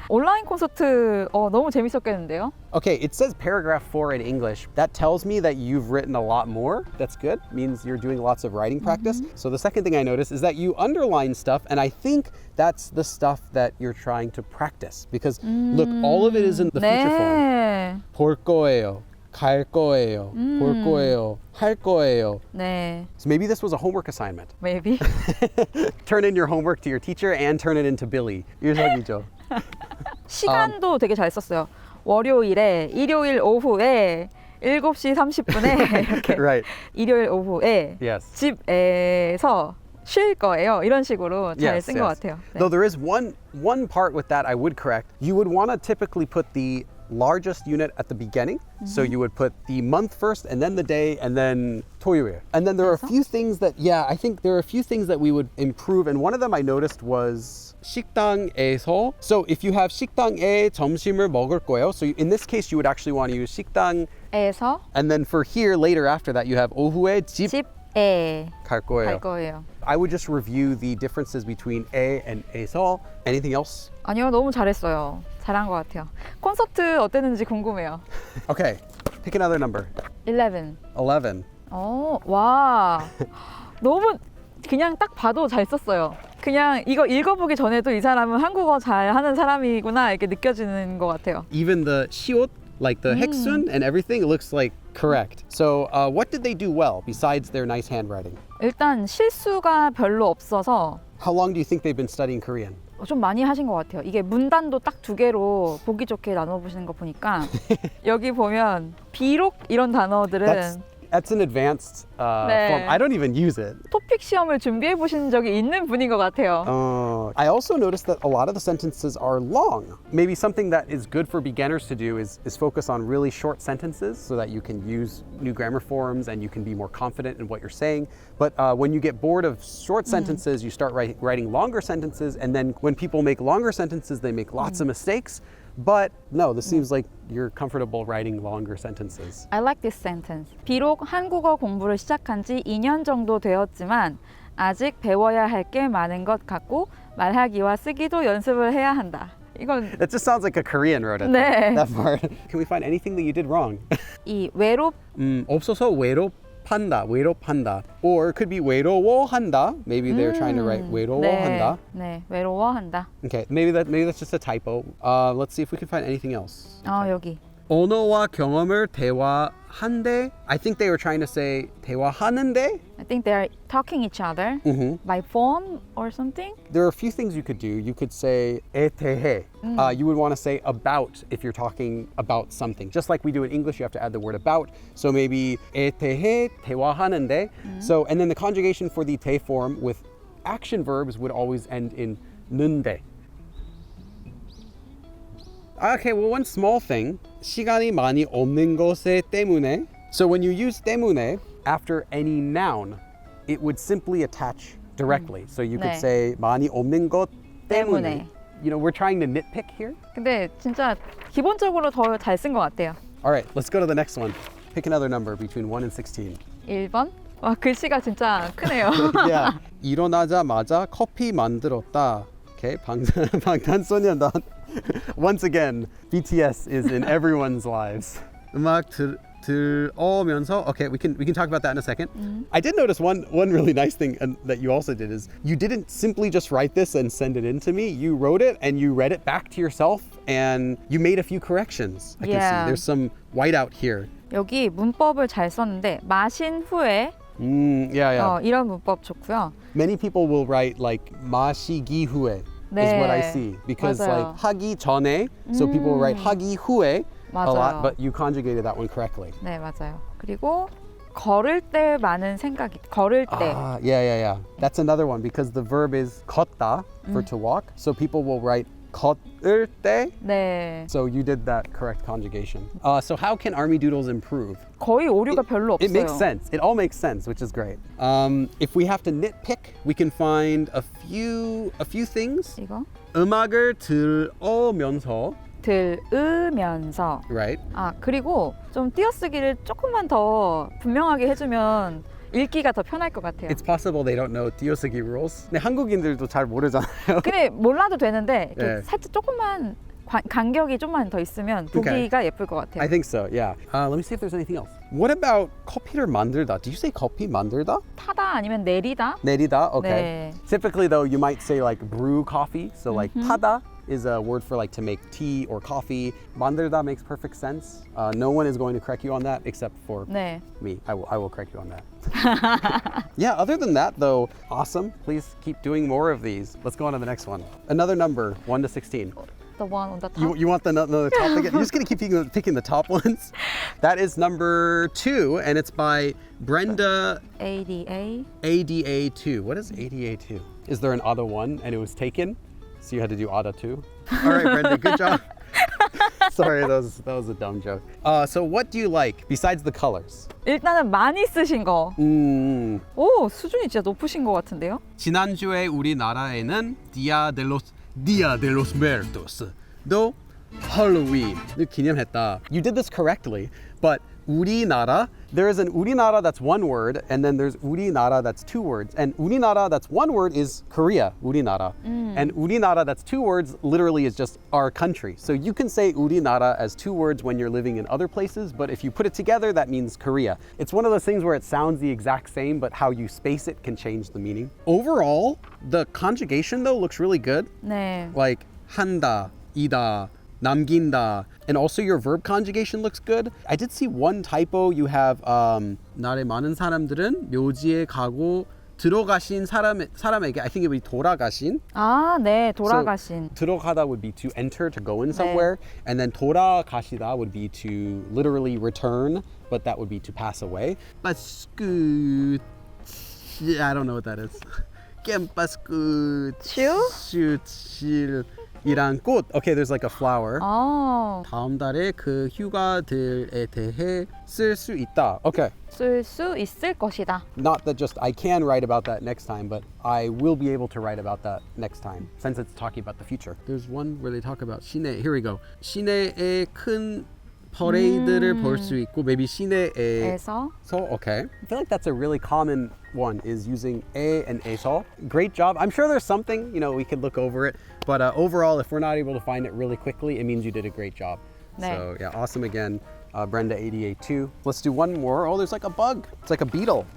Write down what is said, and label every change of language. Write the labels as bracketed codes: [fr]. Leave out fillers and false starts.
[ko] 온라인 콘서트 너무 재밌었겠는데요? [en] Okay, it says paragraph 4 in English. That tells me that you've written a lot more. That's good. Means you're doing lots of writing practice. So the second thing I noticed is that you underline stuff, and I think that's the stuff that you're trying to practice. Because look, all of it is in the future form. [ko] 네. 볼 거예요. 갈 거예요. 볼 거예요. 할 거예요. 네. [en] So maybe this was a homework assignment. Maybe. Turn in your homework to your teacher and turn it into Billy. [ko] 일석이조. 시간도 되게 잘 썼어요. 월요일에, 일요일 오후에 7시 30분에 이렇게 [en] Right. [ko] 일요일 오후에 [en] Yes. [ko] 집에서 쉴 거예요. 이런 식으로 잘 쓴 것 같아요. 네. [en] Though there is one part with that I would correct. You would want to typically put the largest unit at the beginning. So you would put the month first and then the day and then 토요일. And then there are a few things that, I think there are a few things that we would improve. And one of them I noticed was 식당에서. So if you have [ko] 식당에 점심을 먹을 거예요. [en] So in this case, you would actually want to use 식당에서. And then for here, later after that, you have 오후에 [ko] 집에 갈 거예요. 갈 거예요. [en] I would just review the differences between A and 에서. Anything else? [ko] 아니요, 너무 잘했어요. 잘한 것 같아요. 콘서트 어땠는지 궁금해요. [en] Okay, pick another number. 11. 11. [ko] 와. 너무 그냥 딱 봐도 잘 썼어요. 그냥 이거 읽어보기 전에도 이 사람은 한국어 잘하는 사람이구나 이렇게 느껴지는 것 같아요. [en] Even the 시옷, like the heksun and everything, it looks like correct. So what did they do well besides their nice handwriting? [ko] 일단 실수가 별로 없어서 [en] How long do you think they've been studying Korean? [ko] 좀 많이 하신 것 같아요. 이게 문단도 딱 2개로 보기 좋게 나눠보시는 거 보니까 여기 보면 비록 이런 단어들은 [en] That's an advanced form. I don't even use it. [ko] 토픽 시험을 준비해 보신 적이 있는 분인 것 같아요. [en] I also noticed that a lot of the sentences are long. Maybe something that is good for beginners to do is focus on really short sentences so that you can use new grammar forms and you can be more confident in what you're saying. But when you get bored of short sentences, you start writing longer sentences. And then when people make longer sentences, they make lots of mistakes. But no, this seems like you're comfortable writing longer sentences. I like this sentence. [ko] 비록 한국어 공부를 시작한 지 2년 정도 되었지만 아직 배워야 할 게 많은 것 같고 말하기와 쓰기도 연습을 해야 한다. 이건 [en] That just sounds like a Korean wrote it. [ko] 네. [en] That part. Can we find anything that you did wrong? [ko] 이 없어서 외롭한다. [en] Or it could be 외로워한다. Maybe they're trying to write 외로워한다. [ko] 네, 외로워한다. [en] Okay, maybe that's just a typo. Let's see if we can find anything else. [ko] 여기. 언어와 경험을 대화한대. [en] I think they were trying to say 대화하는데. I think they're talking each other by phone or something. There are a few things you could do. You could say 에 대해. You would want to say about if you're talking about something. Just like we do in English, you have to add the word about. So maybe [ko] 에 대해 대화하는데. [en] So, and then the conjugation for the 대 form with action verbs would always end in 는데. Okay, well, one small thing. [ko] 시간이 많이 없는 것에 때문에. [en] So when you use 때문에 after any noun, it would simply attach directly. So you could [ko] 네. say 많이 없는 것 때문에. 때문에. [en] You know, we're trying to nitpick here. [ko] 근데 진짜 기본적으로 더 잘 쓴 것 같아요. [en] All right, let's go to the next one. Pick another number between 1 and 16. [ko] 1번. 와, 글씨가 진짜 크네요. [en] Yeah. [ko] 일어나자마자 커피 만들었다. [en] Okay, 방탄소년단. Once again, BTS is in everyone's lives. [ko] 음악 들으면서. [en] Okay, we can talk about that in a second. I did notice one really nice thing that you also did is you didn't simply just write this and send it in to me. You wrote it and you read it back to yourself and you made a few corrections. I can see there's some whiteout here. [ko] 여기 문법을 잘 썼는데 마신 후에 [en] Yeah. [ko] 이런 문법 좋고요. [en] Many people will write like [ko] 마시기 후에. 네, [en] is what I see because [ko] 맞아요. [en] like [ko] 하기 전에, [en] so people will write [ko] 하기 후에 맞아요. [en] a lot, but you conjugated that one correctly. [ko] 네, 맞아요. 그리고 걸을 때 많은 생각이 걸을 때. [en] Yeah. That's another one because the verb is 걷다 for to walk, so people will write [ko] 걷을 때. 네. [en] So you did that correct conjugation. So how can armydoodles improve? [ko] 거의 오류가 별로 없어요. [en] It makes sense. It all makes sense, which is great. If we have to nitpick, we can find a few things. [ko] 이거? 음악을 들으면서 들으면서. [en] right? [ko] 아, 그리고 좀 띄어쓰기를 조금만 더 분명하게 해주면 읽기가 더 편할 것 같아요. [en] It's possible they don't know 띄어쓰기 rules. [ko] 근데 한국인들도 잘 모르잖아요. 근데 몰라도 되는데 이렇게 네. 살짝 조금만 간격이 좀만 더 있으면 보기가 예쁠 것 같아요. [en] I think so, yeah. Let me see if there's anything else. What about [ko] 커피를 만들다? [en] Do you say [ko] 커피 만들다? 타다 아니면 내리다? 내리다? Okay. 네. [en] Typically though, you might say like brew coffee. So like 타다 is a word for like to make tea or coffee. 만들다 makes perfect sense. No one is going to correct you on that except for [ko] 네. [en] me. I will correct you on that. Yeah, other than that though, awesome. Please keep doing more of these. Let's go on to the next one. Another number, 1 to 16. The one on the top. You want the top again? You're just gonna keep picking the top ones? That is number 2, and it's by Brenda ADA. ADA2. What is ADA2? Is there an other one and it was taken? So you had to do ADA 2? All right, Brenda, good job. Sorry, that was a dumb joke. So what do you like besides the colors? [ko] 일단은 많이 쓰신 거. 오, 수준이 진짜 높으신 것 같은데요? 지난주에 우리나라에는 Dia de los Muertos도 할로윈을 기념했다. [en] You did this correctly, but 우리나라, there is an 우리나라 that's one word, and then there's 우리나라 that's two words. And 우리나라 that's one word is Korea, 우리나라. And 우리나라 that's two words literally is just our country. So you can say 우리나라 as two words when you're living in other places, but if you put it together, that means Korea. It's one of those things where it sounds the exact same, but how you space it can change the meaning. Overall, the conjugation though looks really good. [ko] 네. [en] Like [ko] 한다, 이다, 남긴다, [en] and also your verb conjugation looks good. I did see one typo. You have [ko] 날에 많은 사람들은 묘지에 가고 들어가신 사람에게, [en] I think it would be 돌아가신. [ko] 아, 네, 돌아가신. [en] So, 들어가다 would be to enter, to go in somewhere, and then 돌아가시다 would be to literally return, but that would be to pass away. 빠스쿠, I don't know what that is. [ko] 겜빠스쿠, 슈칠. 이란 꽃. [en] Okay, there's like a flower. [ko] 아. 다음 달에 그 휴가들에 대해 쓸 수 있다. [en] Okay. [ko] 쓸 수 있을 것이다. [en] Not that just I can write about that next time, but I will be able to write about that next time since it's talking about the future. There's one where they talk about 시내. Here we go. [ko] 시내의 큰 퍼레이드를 볼 수 있고 [en] maybe [ko] 시내에서. [en] Okay. I feel like that's a really common one is using 에 and 에서. Great job. I'm sure there's something, we could look over it, but overall if we're not able to find it really quickly, it means you did a great job. 네. So yeah, awesome again. Brenda 88 Let's do one more. Oh, there's like a bug. It's like a beetle.